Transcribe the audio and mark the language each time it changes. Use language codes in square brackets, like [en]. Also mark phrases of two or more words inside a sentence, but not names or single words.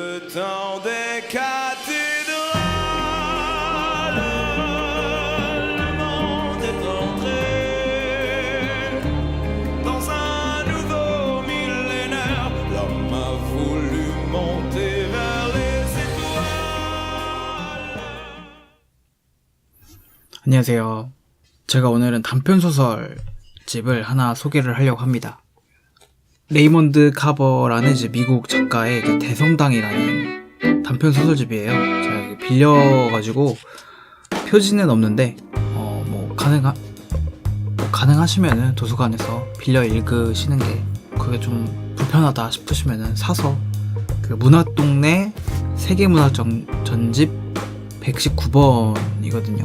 [fr] temps des cathédrales, le monde est entré dans un nouveau millénaire. L'homme a voulu monter vers les étoiles. [ko] 안녕하세요. 제가 오늘은 단편소설 집을 하나 소개를 하려고 합니다. 레이먼드 카버라는 이제 미국 작가의 그 대성당이라는 단편소설집이에요. 제가 이거 빌려가지고 표지는 없는데 가능하시면은 도서관에서 빌려 읽으시는 게 그게 좀 불편하다 싶으시면은 사서 그 문화동네 세계문화전집 119번이거든요.